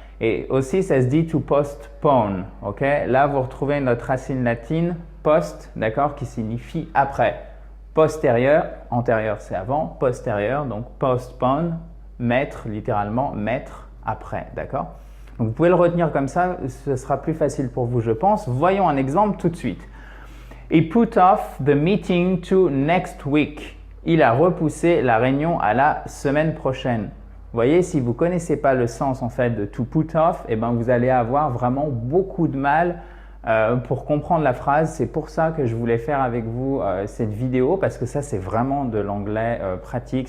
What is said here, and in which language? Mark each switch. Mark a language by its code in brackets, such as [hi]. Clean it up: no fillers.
[fr] Et aussi, ça se dit to postpone, ok? Là, vous retrouvez notre racine latine, post, d'accord, qui signifie après. Postérieur, antérieur, c'est avant, postérieur, donc postpone, mettre, littéralement, mettre après, d'accord? Donc, vous pouvez le retenir comme ça, ce sera plus facile pour vous, je pense. Voyons un exemple tout de suite. [en] He put off the meeting to next week. [fr] Il a repoussé la réunion à la semaine prochaine. Vous voyez, si vous ne connaissez pas le sens en fait de to put off, eh ben, vous allez avoir vraiment beaucoup de mal pour comprendre la phrase. C'est pour ça que je voulais faire avec vous cette vidéo parce que ça, c'est vraiment de l'anglais pratique.